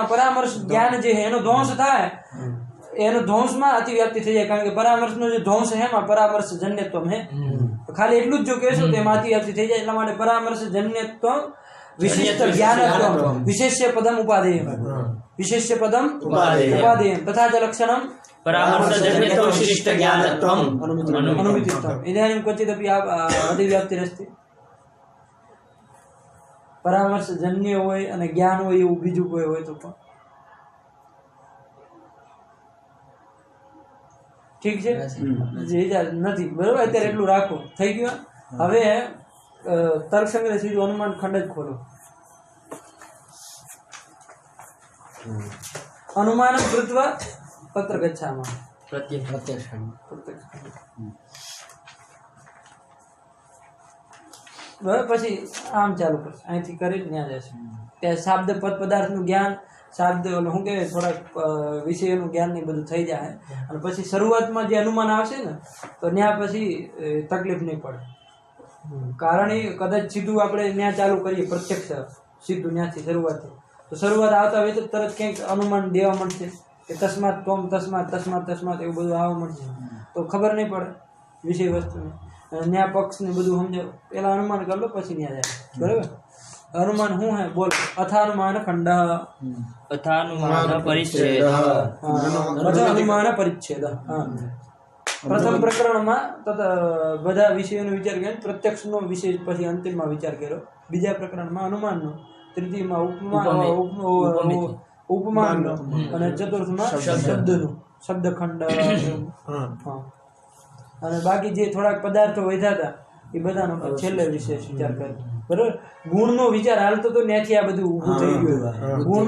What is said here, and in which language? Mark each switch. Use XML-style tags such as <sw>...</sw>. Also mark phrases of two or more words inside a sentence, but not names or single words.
<gu>પરામર્શ જ્ઞાન જે છે એનો ધ્વંસ થાય, એનો ધ્વંસમાં અતિવ્યાપ્તિ થઈ જાય, કારણ કે પરામર્શનો જે ધ્વંસ છે એમાં પરામર્શ જન્યત્વ હે. ખાલી એટલું જ જો કહેશો તો એમાં અતિવ્યાપ્તિ થઈ જાય. એટલા માટે પરામર્શ જન્યત્વ વિશિષ્ટ જ્ઞાનત્વ વિશેષ્ય પદમ ઉપાદેય.</gu> <sa>विशेष्य पदम उपादेयम्। उपादेयम् तथा च लक्षणं परामर्शजन्यत्वं विशिष्टज्ञानत्वम् अनुमितित्वम् इदानीं क्वचिदपि अधिव्याप्तिरस्ति</sa> <gu>परामर्शजन्य હોય અને જ્ઞાન હોય એવું બીજું કોઈ હોય તો પણ ઠીક છે જે નથી બરોબર અત્યારે એટલું રાખો થઈ ગયું હવે તર્ક સંગ્રહ સીધું અનુમાન ખંડ જ ખોલો</gu> <sa>अनुमानं कृत्वा तत्र गच्छामः प्रत्यक्ष</sa> <gu>બરાબર પછી આમ ચાલુ કરશે અહીંથી કરી ત્યાં જશે ત્યાં શાબ્દ પદ પદાર્થનું જ્ઞાન શાબ્દ શું કહેવાય થોડાક વિષયોનું જ્ઞાન ને બધું થઈ જાય અને પછી શરૂઆતમાં જે અનુમાન આવશે ને તો ત્યાં પછી તકલીફ નહીં પડે કારણ એ કદાચ સીધું આપણે ત્યાં ચાલુ કરીએ પ્રત્યક્ષ સીધું ત્યાંથી શરૂઆતથી તો શરૂઆત આવતા હોય તો તરત કંઈક અનુમાન દેવા મળશે કે તસ્માત તોમ તસ્માત તસ્માત તસ્માત એવું બધું આવવા મળશે તો ખબર નહીં પડે વિષય વસ્તુને ન્યા પક્ષ ને બધું સમજાવ પેલા અનુમાન કરી લો પછી ન્યા જાય બરાબર</gu> <hi>अनुमान हूँ है बोल</hi> <sa>अथानुमान खंड अथानुमान परिच्छेद</sa> <hi>अथानुमान परिच्छेद प्रथम प्रकरण में</hi> <gu>બધા વિષયોનો વિચાર કર્યો પ્રત્યક્ષનો વિષય પછી અંતિમમાં વિચાર કર્યો બીજા પ્રકરણમાં અનુમાનનો તૃતીયમાં ઉપમાનનો અને ચતુર્થમાં શબ્દનો શબ્દખંડ અને બાકી જે થોડાક પદાર્થો વધ્યા હતા એ બધાનો છેલ્લે વિશેષ વિચાર કર્યો બરોબર ગુણનો વિચાર હાલતો તો ત્યાંથી આ બધું ઊભું થઈ ગયું ગુણનો</gu>